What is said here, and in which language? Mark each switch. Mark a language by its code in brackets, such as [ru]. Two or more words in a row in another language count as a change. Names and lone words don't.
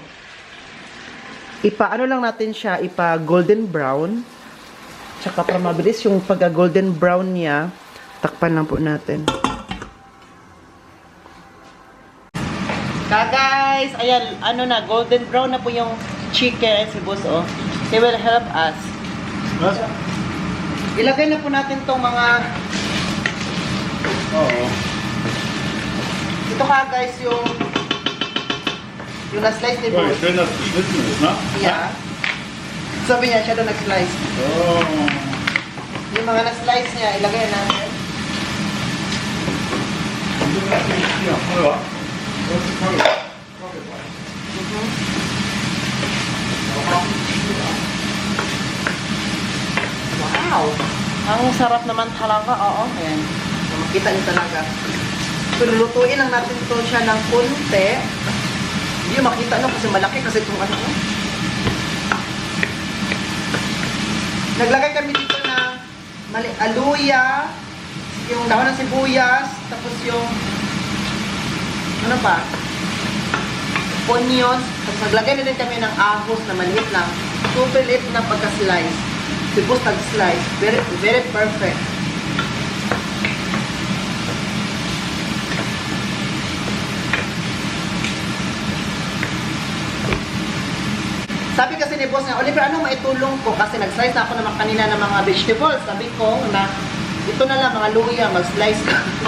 [tl] Ipa-ano lang natin siya, ipa- [en] golden brown. [tl] Tsaka para mabilis yung pagka- [en] golden brown [tl] niya, takpan lang po natin. Guys, ayan, ano na, [en] golden brown [tl] na po yung chicken, si boss, oh. [en] They will help us. [tl] Ilagay na po natin tong mga... Oo. Ito ka, guys, yung na-slice ni So, boss. [de] schön, dass die wissen ist, ne? [en] Yeah. [tl] Sabi niya, siya daw nag-slice. Oh. Yung mga na-slice niya, ilagay na natin. [de] Ja, ja. Das ist toll. [tl] Wow! Ang sarap naman talaga. Oo, ayan. So, makita niyo talaga. So, lulutuin lang natin ito siya ng konti. Hindi yung makita no kasi malaki kasi itong ano. Naglagay kami dito ng aluya, yung dahon ng sibuyas, tapos yung ano pa? [en] Onions. [tl] Tapos naglagay na din kami ng ahos na maliit lang. Super liit na pagka-slice. Sibus tag-slice. [en] Very, very perfect. [tl] Sabi kasi ni boss na, Oliver, anong maitulong ko? Kasi nag-slice na ako naman kanina ng mga vegetables. Sabi ko na, ito na lang mga luya, mag-slice ka.